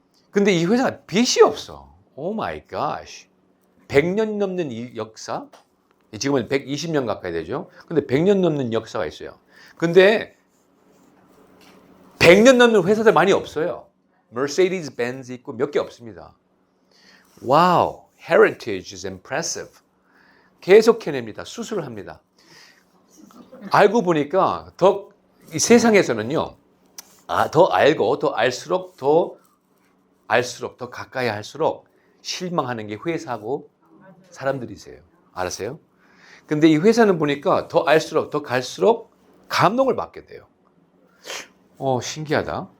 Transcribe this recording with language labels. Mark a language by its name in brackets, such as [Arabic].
[Korean] 근데 이 회사가 빚이 없어. 오 마이 갓. 100년 넘는 이 역사? 지금은 120년 가까이 되죠. 근데 100년 넘는 역사가 있어요. 근데 100년 넘는 회사들 많이 없어요. 머세디스 벤츠 있고 몇 개 없습니다. [English] 와우, heritage is impressive. [Korean] 계속 해냅니다. 수술을 합니다. 알고 보니까 이 세상에서는요, 더 알고 더 알수록 더 가까이 할수록 실망하는 게 회사하고 사람들이세요. 알았어요? 근데 이 회사는 보니까 더 알수록 더 갈수록 감동을 받게 돼요. 신기하다.